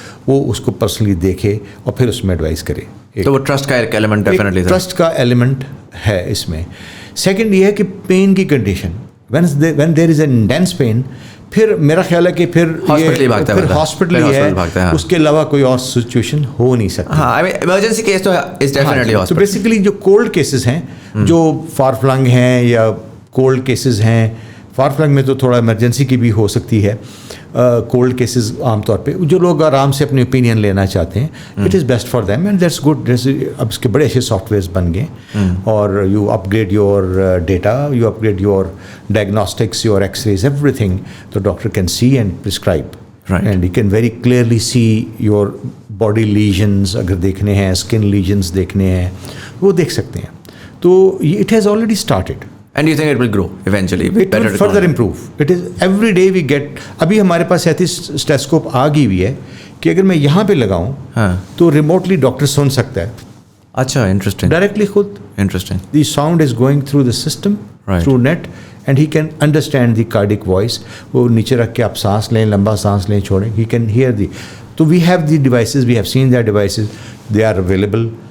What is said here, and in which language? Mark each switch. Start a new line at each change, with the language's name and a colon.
Urdu: وہ اس کو پرسنلی دیکھے اور پھر اس میں ایڈوائز کرے. تو وہ ٹرسٹ کا ایک ایلیمنٹ ڈیفینیٹلی تھا. ٹرسٹ کا ایلیمنٹ ہے اس میں. سیکنڈ یہ ہے کہ پین کی condition,
English: when there is an intense pain,
Urdu: پھر میرا خیال ہے کہ پھر ہاسپٹل ہی ہے, اس کے علاوہ کوئی اور سچویشن ہو نہیں سکتی. ہاں ایمرجنسی کیس تو از ڈیفینیٹلی ہاسپٹل. تو بیسیکلی جو کولڈ کیسز ہیں, جو فار فلنگ ہیں یا کولڈ کیسز ہیں, فار فلنگ میں تو تھوڑا ایمرجنسی کی بھی ہو سکتی ہے. کولڈ کیسز عام طور پہ جو لوگ آرام سے اپنی اوپینین لینا چاہتے ہیں,
English: It is best for them and that's good.
Urdu: اب اس کے بڑے اچھے سافٹ ویئرس بن گئے,
English: اور you upgrade your data, you upgrade your diagnostics, your X rays, everything. تو doctor can see and prescribe and you can very clearly see your body lesions,
Urdu: اگر دیکھنے ہیں skin legions دیکھنے ہیں وہ دیکھ سکتے ہیں.
English: تو it has already started. And you think it will grow eventually? It will further improve. It is every day we get.
Urdu: ابھی ہمارے پاس ایسی اسٹیتھوسکوپ آ گئی ہوئی ہے کہ اگر میں یہاں پہ لگاؤں تو ریموٹلی ڈاکٹر سن سکتا ہے. اچھا, انٹرسٹنگ. ڈائریکٹلی خود. Interesting.
English: The sound is going through the system, through net, and he can understand the cardiac voice.
Urdu: وہ نیچے رکھ کے آپ سانس لیں, لمبا سانس لیں, چھوڑیں,
English: He can hear the. تو we have the devices, we have seen that devices, they are available.